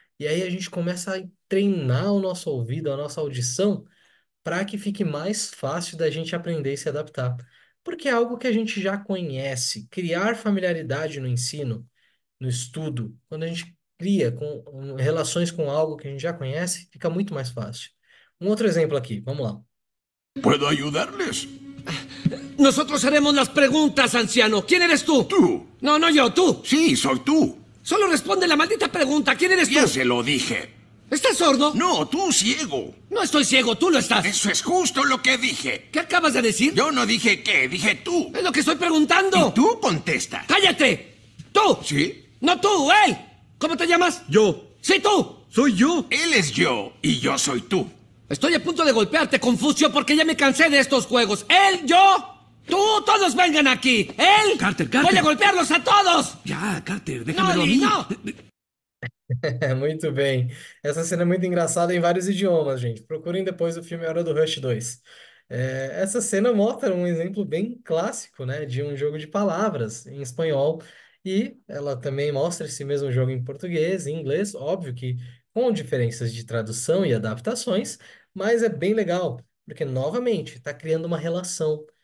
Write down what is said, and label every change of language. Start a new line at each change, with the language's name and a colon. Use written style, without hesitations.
Portuguese: E aí a gente começa a treinar o nosso ouvido, a nossa audição, para que fique mais fácil da gente aprender e se adaptar. Porque é algo que a gente já conhece. Criar familiaridade no ensino, no estudo, quando a gente cria relações com algo que a gente já conhece, fica muito mais fácil. Um outro exemplo aqui, vamos lá.
Spanish: ¿Puedo ayudarles? Nosotros haremos las preguntas, anciano. ¿Quién eres tú? Tú. No, no yo, tú. Sí, soy tú. Solo responde la maldita pregunta. ¿Quién eres tú? Ya se lo dije. ¿Estás sordo? No, tú ciego. No estoy ciego, tú lo estás. Eso es justo lo que dije. ¿Qué acabas de decir? Yo no dije qué, dije tú. Es lo que estoy preguntando. Y tú contestas. ¡Cállate! ¡Tú! ¿Sí? No tú, él. ¿Cómo te llamas? Yo. Sí, tú. Soy yo. Él es yo y yo soy tú. Estoy a punto de golpearte, Confucio, porque ya me cansé de estos juegos. Él, yo, tú, todos vengan aquí. Él. Carter, Voy a golpearlos a todos. Ya, Carter, déjamelo a Lee, mí. no.
Portuguese: Muito bem. Essa cena é muito engraçada em vários idiomas, gente. Procurem depois o filme Hora do Rush 2. Essa cena mostra um exemplo bem clássico, né, de um jogo de palavras em espanhol. E ela também mostra esse mesmo jogo em português, em inglês, óbvio que com diferenças de tradução e adaptações, mas é bem legal, porque novamente está criando uma relação.